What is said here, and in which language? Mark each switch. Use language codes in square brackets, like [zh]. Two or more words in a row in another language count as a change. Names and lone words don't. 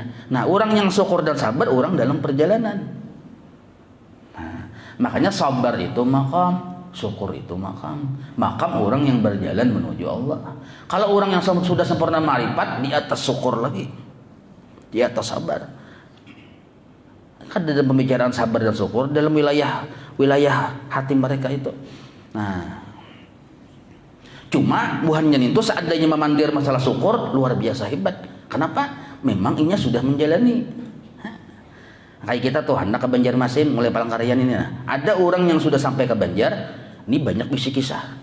[bjn] Nah, orang yang syukur dan sabar orang dalam perjalanan. Nah, makanya sabar itu maqam, syukur itu makam. Makam orang yang berjalan menuju Allah. Kalau orang yang sudah sempurna ma'rifat, di atas syukur lagi, di atas sabar. Kan dalam pembicaraan sabar dan syukur dalam wilayah hati mereka itu. Nah, cuma buhannya itu seandainya memandir masalah syukur luar biasa hebat. Kenapa? Memang inya sudah menjalani. Kayak kita tuh hendak ke Banjarmasin mulai Palangkaraya ini. Nah, ada orang yang sudah sampai ke Banjar, ini banyak bisi kisah.